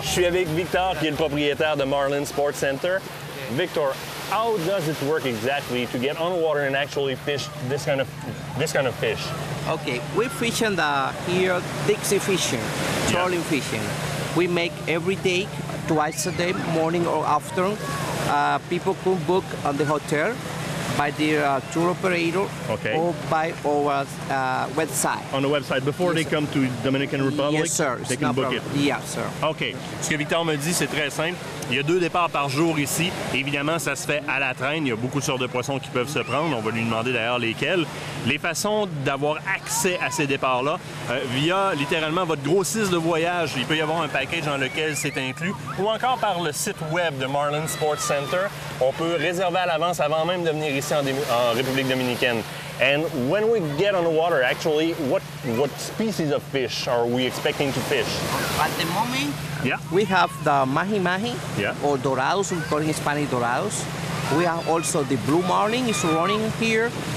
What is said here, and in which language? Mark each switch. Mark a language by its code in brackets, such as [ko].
[fr] Je suis avec Victor, qui est le propriétaire de Marlin Sports Center. [en] Victor, how does it work exactly to get on water and actually fish this kind of fish? Okay, we fish in here Dixie fishing, trolling fishing. We make every day, twice a day, morning or afternoon. People can book on the hotel by their tour operator or by our website. On the website, before they come to Dominican Republic, yes, sir. they can book it? Yes, sir. OK. [fr] Ce que Victor me dit, c'est très simple. Il y a 2 départs par jour ici. Évidemment, ça se fait à la traîne. Il y a beaucoup de sortes de poissons qui peuvent se prendre. On va lui demander d'ailleurs lesquels. Les façons d'avoir accès à ces départs-là, via littéralement votre grossiste de voyage. Il peut y avoir un package dans lequel c'est inclus. Ou encore par le site web de Marlin Sports Center. On peut réserver à l'avance avant même de venir ici en République dominicaine. [en] And when we get on the water, actually, what species of fish are we expecting to fish? At the moment, we have the mahi-mahi, or dorados, we call in Spanish dorados. We have also the blue marlin is running here.